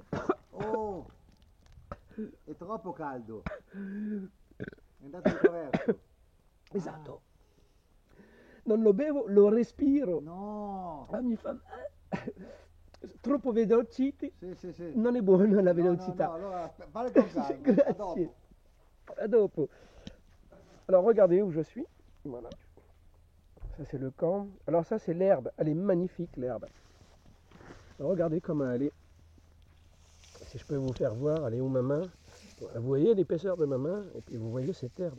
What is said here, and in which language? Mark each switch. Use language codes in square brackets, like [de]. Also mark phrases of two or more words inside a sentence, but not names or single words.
[it] Oh, è troppo caldo. È andato ritroverso. Ah, Esatto. Non lo bevo, lo respiro. no. Ah, mi fa... Troppo velociti. Sì, sì, sì. Non è buona la No, no, no, velocità. allora fare con calma. A Grazie. dopo. À dopo. [fr] Alors regardez où je suis. Voilà. Ça c'est le camp. Alors ça c'est l'herbe. Elle est magnifique l'herbe. Alors, regardez comment elle est. Si je peux vous faire voir, elle est où ma main. Vous voyez l'épaisseur de ma main. Et puis vous voyez cette herbe.